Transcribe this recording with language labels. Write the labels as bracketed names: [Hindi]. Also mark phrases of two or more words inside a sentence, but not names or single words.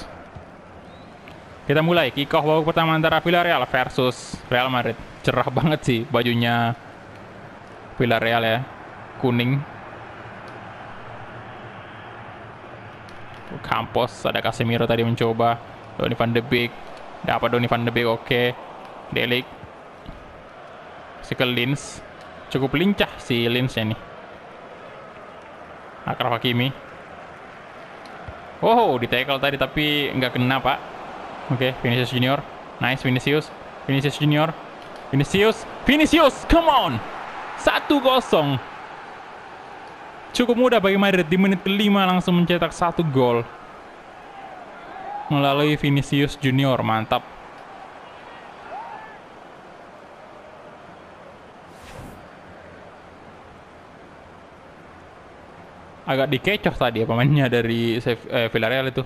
[Indonesian] Kita mulai kick off babak pertama antara Villarreal versus Real Madrid. Cerah banget sih bajunya Villarreal ya, kuning. Campos, ada Casemiro tadi mencoba. Donny van de Beek, dapat Donny van de Beek, oke. Delik, Kasih ke Linz. Cukup lincah si Linz-nya nih. Achraf Hakimi. Oh, di tackle tadi tapi nggak kena, Pak. Oke, Vinicius Junior. Nice, Vinicius. Vinicius Junior. [English] Vinicius, come on. 1-0. [Indonesian] Cukup mudah bagi Madrid di menit ke-5 langsung mencetak 1 gol. Melalui Vinicius Junior, mantap. Agak dikecoh tadi ya pemainnya dari Villarreal itu.